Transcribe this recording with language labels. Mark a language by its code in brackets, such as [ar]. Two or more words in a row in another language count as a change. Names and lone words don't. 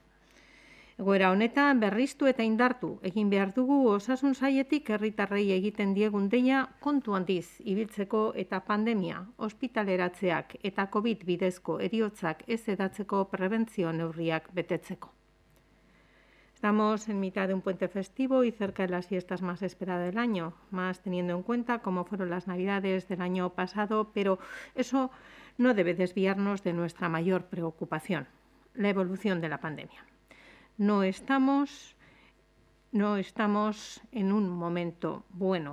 [eu] Egoera honetan berriztu eta indartu egin behar dugu osasun sailetik herritarrei egiten diegun deia kontu handiz ibiltzeko eta pandemia, ospitaleratzeak eta COVID bidezko heriotzak ez edatzeko prebentzio neurriak betetzeko. [es] Estamos en mitad de un puente festivo y cerca de las fiestas más esperadas del año, más teniendo en cuenta cómo fueron las Navidades del año pasado, pero eso no debe desviarnos de nuestra mayor preocupación, la evolución de la pandemia. No estamos en un momento bueno.